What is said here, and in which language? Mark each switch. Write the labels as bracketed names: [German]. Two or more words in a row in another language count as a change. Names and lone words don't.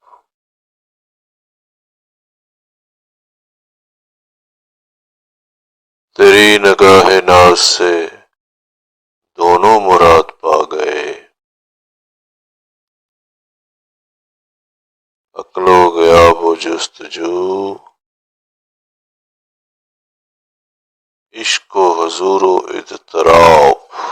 [Urdu] تیری نگاہ ناز سے دونوں مراد پا گئے، عقل و غیاب و جستجو، عشق و حضور و اضطراب۔